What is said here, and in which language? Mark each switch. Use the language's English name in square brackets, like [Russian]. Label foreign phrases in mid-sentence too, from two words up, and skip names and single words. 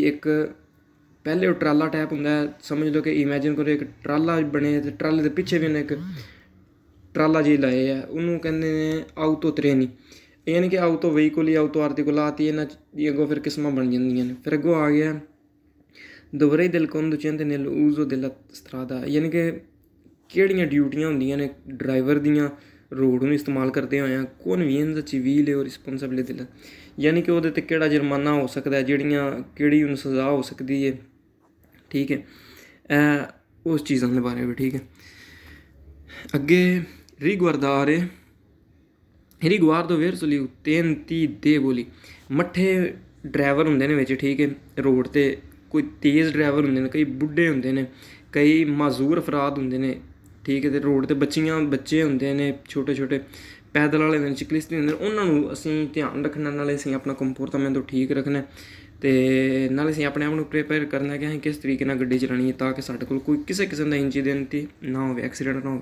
[Punjabi] ਇੱਕ ਪਹਿਲੇ ਉਹ ਟਰਾਲਾ ਟਾਈਪ ਹੁੰਦਾ, ਸਮਝ ਲਓ ਕਿ ਇਮੈਜਿਨ ਕਰੋ ਇੱਕ ਟਰਾਲਾ ਬਣੇ ਅਤੇ ਟਰਾਲੇ ਦੇ ਪਿੱਛੇ ਵੀ ਉਹਨੇ ਇੱਕ ਟਰਾਲਾ ਜਿਹੀ ਲਾਏ ਆ, ਉਹਨੂੰ ਕਹਿੰਦੇ ਨੇ [Italian] autotreni. [Punjabi] ਯਾਨੀ ਕਿ [Italian] autoveicoli, autoarticolati, [Punjabi] ਇਹਨਾਂ ਦੀ ਅੱਗੋਂ ਫਿਰ ਕਿਸਮਾਂ ਬਣ ਜਾਂਦੀਆਂ ਨੇ। [Italian] ਫਿਰ ਅੱਗੋਂ ਆ ਗਿਆ dovrei del conducente nell'uso della strada, [Punjabi] ਯਾਨੀ ਕਿ ਕਿਹੜੀਆਂ ਡਿਊਟੀਆਂ ਹੁੰਦੀਆਂ ਨੇ ਡਰਾਈਵਰ ਦੀਆਂ ਰੋਡ ਨੂੰ ਇਸਤੇਮਾਲ ਕਰਦੇ ਹੋਇਆ। [Italian] convenienza civile o responsabilità della, [Punjabi] ਯਾਨੀ ਕਿ ਉਹਦੇ 'ਤੇ ਕਿਹੜਾ ਜੁਰਮਾਨਾ ਹੋ ਸਕਦਾ, ਕਿਹੜੀ ਉਹਨੂੰ ਸਜ਼ਾ ਹੋ ਸਕਦੀ ਹੈ, ਠੀਕ ਹੈ। ਇਹ ਉਸ ਚੀਜ਼ਾਂ ਦੇ ਬਾਰੇ ਵੀ, ਠੀਕ ਹੈ। ਅੱਗੇ [Italian] riguardo verso gli utenti deboli, [Punjabi] ਮੱਠੇ ਡਰਾਈਵਰ ਹੁੰਦੇ ਨੇ ਵਿੱਚ, ਠੀਕ ਹੈ। ਰੋਡ 'ਤੇ ਕੋਈ ਤੇਜ਼ ਡਰਾਈਵਰ ਹੁੰਦੇ ਨੇ, ਕਈ ਬੁੱਢੇ ਹੁੰਦੇ ਨੇ, ਕਈ ਮਾਜ਼ੂਰ ਅਫਰਾਦ ਹੁੰਦੇ ਨੇ, ਠੀਕ ਹੈ। ਅਤੇ ਰੋਡ 'ਤੇ ਬੱਚੇ ਹੁੰਦੇ ਨੇ, ਛੋਟੇ ਪੈਦਲ ਵਾਲੇ ਹੁੰਦੇ ਨੇ, ਚਿਕਲਿਸਟ ਹੁੰਦੇ ਨੇ, ਉਹਨਾਂ ਨੂੰ ਅਸੀਂ ਧਿਆਨ ਰੱਖਣਾ, ਨਾਲੇ ਅਸੀਂ ਆਪਣਾ ਕੰਪੋਰਟਮੈਂਟ ਠੀਕ ਰੱਖਣਾ, ਅਤੇ ਨਾਲੇ ਅਸੀਂ ਆਪਣੇ ਆਪ ਨੂੰ ਪ੍ਰੀਪੇਅਰ ਕਰਨਾ ਕਿ ਅਸੀਂ ਕਿਸ ਤਰੀਕੇ ਨਾਲ ਗੱਡੀ ਚਲਾਉਣੀ ਹੈ, ਤਾਂ ਕਿ ਸਾਡੇ ਕੋਲ ਕੋਈ ਕਿਸੇ ਕਿਸਮ ਦਾ ਇੰਸੀਡੈਂਟ ਨਾ ਹੋਵੇ, ਐਕਸੀਡੈਂਟ ਨਾ ਹੋਵੇ।